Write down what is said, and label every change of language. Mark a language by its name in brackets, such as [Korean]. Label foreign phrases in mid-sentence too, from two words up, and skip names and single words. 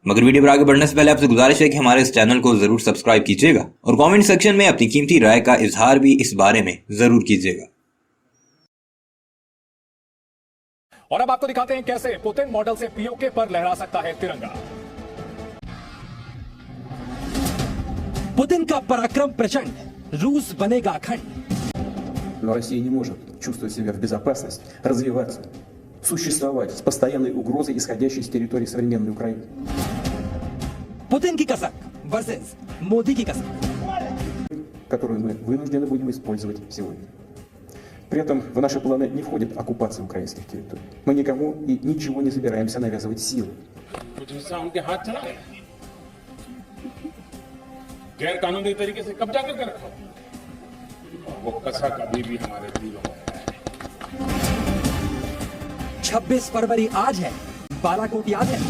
[Hindi] मगर वीडियो पर आगे बढ़ने से पहले आपसे गुजारिश है कि हमारे इस चैनल को जरूर सब्सक्राइब कीजिएगा और [English] comment section [Hindi] में अपनी कीमती राय का इजहार भी इस बारे में जरूर कीजिएगा। और अब आपको दिखाते हैं कैसे पुतिन मॉडल से पीओके पर लहरा सकता है तिरंगा। पुतिन का पराक्रम प्रचंड, रूस बनेगा अखंड। [Russian] Но Россия не может чувствовать себя в безопасности, развиваться, существовать с постоянной угрозой, исходящей с территории современной Украины. [Hindi] पुतिन की कसक वर्सेस मोदी की कसक, [Russian] Которую мы вынуждены будем использовать сегодня. При этом в наши планы не входит оккупация украинских территорий. Мы никому и ничего не собираемся навязывать силой. [Hindi] उनके हाथ चला गया, गैर कानूनी तरीके से कब्जा करके रखा, वो कसक अभी भी हमारे दिलों में है। 26 फरवरी आज है, बालाकोट याद है।